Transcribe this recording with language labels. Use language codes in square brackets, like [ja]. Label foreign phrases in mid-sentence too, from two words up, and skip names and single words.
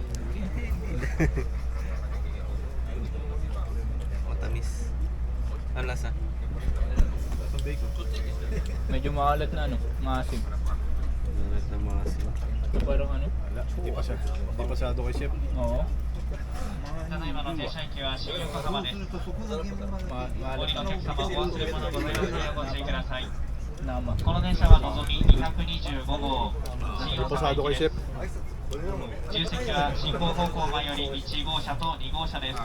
[tl] Matamis. Ang lasa? Medyo maalat na ano, maasim. Lahat ng mga asin. So, parang ano? Di pa siya. Di pasyado kay chef. Oo. [ja] ただいまの停車駅は新横浜です。お降りのお客様、お忘れ物ございませんようご注意ください。 Nama. この電車はのぞみ225号新横浜駅です。重席は進行方向前より1号車と2号車です。